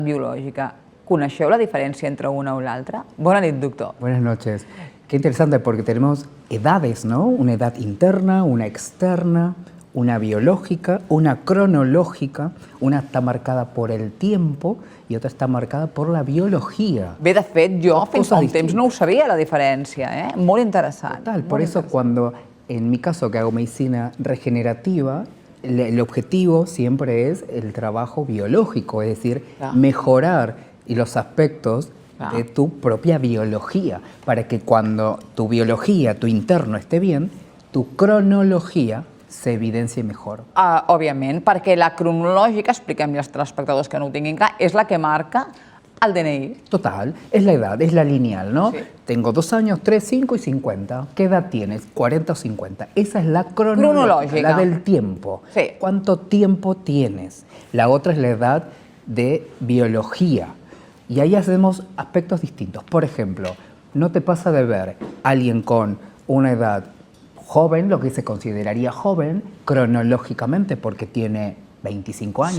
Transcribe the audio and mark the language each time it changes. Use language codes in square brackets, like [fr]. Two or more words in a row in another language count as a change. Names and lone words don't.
[ca] Biològica. Coneixeu la diferència entre una o l'altra? Bona nit, doctor. [es] Buenas noches. Qué interesante porque tenemos edades, ¿no? Una edad interna, una externa, una biológica, una cronológica, una está marcada por el tiempo y otra está marcada por la biología. [ca] Bé, de fet, jo fins fa un temps no ho sabia, la diferència, eh? Molt interessant. [es] Total, por eso cuando, en mi caso que hago medicina regenerativa, el objetivo siempre es el trabajo biológico, es decir, mejorar los aspectos de tu propia biología, para que cuando tu biología, tu interno esté bien, tu cronologia se evidencie mejor. [ca] Òbviament, perquè la cronològica, expliquem-li als telespectadors que no ho tinguin clar, és la que marca el DNI. [es] Total, es la edad, es la lineal, ¿no? Sí. Tengo 2 años, 3, 5 y 50. ¿Qué edad tienes? 40 o 50. Esa es la cronológica, la del tiempo. Sí. ¿Cuánto tiempo tienes? La otra es la edad de biología. Y ahí hacemos aspectos distintos. Por ejemplo, no te pasa de ver a alguien con una edad joven, lo que se consideraría joven, cronológicamente, porque tiene 25 años,